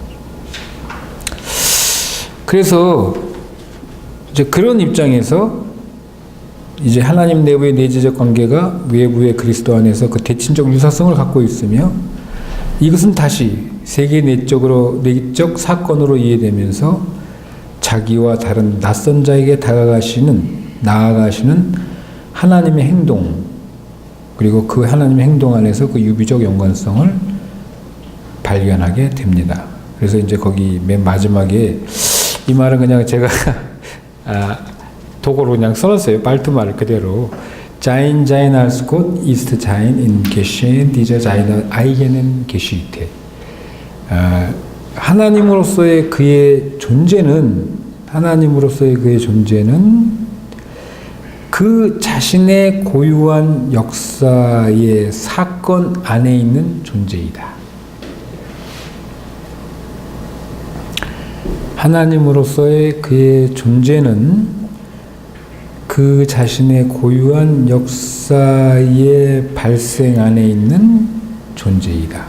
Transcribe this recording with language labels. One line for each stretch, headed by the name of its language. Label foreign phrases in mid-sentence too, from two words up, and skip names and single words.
Korean: 그래서 이제 그런 입장에서 이제 하나님 내부의 내재적 관계가 외부의 그리스도 안에서 그 대칭적 유사성을 갖고 있으며 이것은 다시 세계 내적 사건으로 이해되면서 자기와 다른 낯선 자에게 나아가시는 하나님의 행동, 그리고 그 하나님의 행동 안에서 그 유비적 연관성을 발견하게 됩니다. 그래서 이제 거기 맨 마지막에 이 말은 그냥 제가 독어로 그냥 써놨어요. 발트말 그대로.
German: Sein als Gott ist sein in Geschehen dieser seiner eigenen Geschichte.
Korean: 하나님으로서의 그의 존재는 그 자신의 고유한 역사의 사건 안에 있는 존재이다. 하나님으로서의 그의 존재는 그 자신의 고유한 역사의 발생 안에 있는 존재이다.